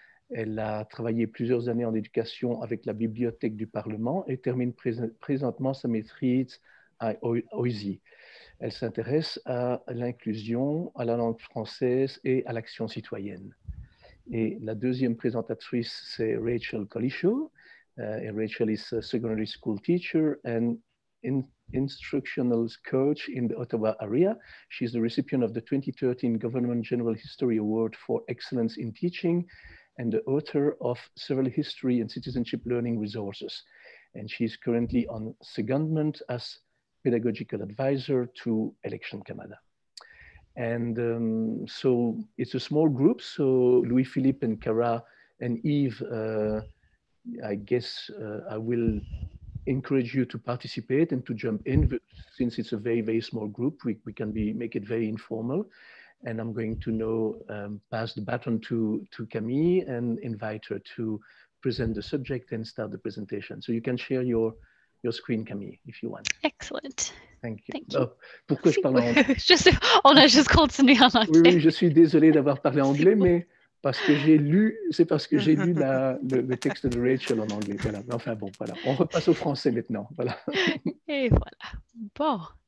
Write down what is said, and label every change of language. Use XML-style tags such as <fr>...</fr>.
<fr>Elle a travaillé plusieurs années en éducation avec la Bibliothèque du Parlement et termine présentement sa maîtrise à OISI. Elle s'intéresse à l'inclusion, à la langue française et à l'action citoyenne. Et la deuxième présentatrice, c'est Rachel Collishaw.</fr> <en>Et Rachel is a secondary school teacher and instructional coach in the Ottawa area. She's the recipient of the 2013 Government General History Award for Excellence in Teaching and the author of several history and citizenship learning resources. And she's currently on secondment as pedagogical advisor to Election Canada. And so it's a small group. So Louis-Philippe and Cara and Yves, I guess I will encourage you to participate and to jump in. Since it's a very, very small group, we can make it very informal. And I'm going to now pass the baton to Camille and invite her to present the subject and start the presentation. So you can share your screen, Camille, if you want. Excellent. Thank you. Thank you.</en> <fr>Pourquoi je parle en anglais? On a juste continué en anglais. Oui, je suis désolé d'avoir parlé anglais, mais c'est parce que j'ai lu le texte de Rachel en anglais. Voilà. Mais enfin bon, voilà. On repasse au français maintenant. Voilà. Et voilà. Bon.</fr>